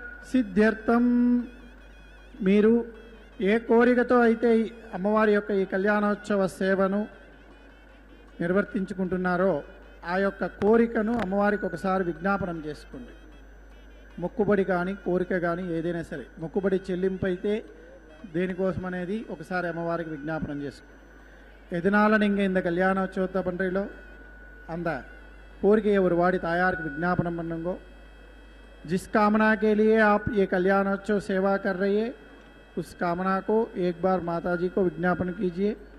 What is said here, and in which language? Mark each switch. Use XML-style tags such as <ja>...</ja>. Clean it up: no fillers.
<te>సిద్ధ్యర్థం మీరు ఏ కోరికతో అయితే ఈ అమ్మవారి యొక్క ఈ కళ్యాణోత్సవ సేవను నిర్వర్తించుకుంటున్నారో ఆ యొక్క కోరికను అమ్మవారికి ఒకసారి విజ్ఞాపనం చేసుకోండి. మొక్కుబడి కానీ కోరిక కానీ ఏదైనా సరే, మొక్కుబడి చెల్లింపు అయితే దేనికోసం అనేది ఒకసారి అమ్మవారికి విజ్ఞాపనం చేసుకోండి.</te> <ta>எதனால நீங்கள் இந்த கல்யாணோற்சவத்தை பண்ணுறீங்களோ அந்த கோரிக்கையை ஒரு வாடி தாயாருக்கு विज्ञापन பண்ணுங்கோ.</ta> <hi>जिस कामना के लिए आप ये कल्याणोत्सव सेवा कर रही है उस कामना को एक बार माता जी को विज्ञापन कीजिए.</hi>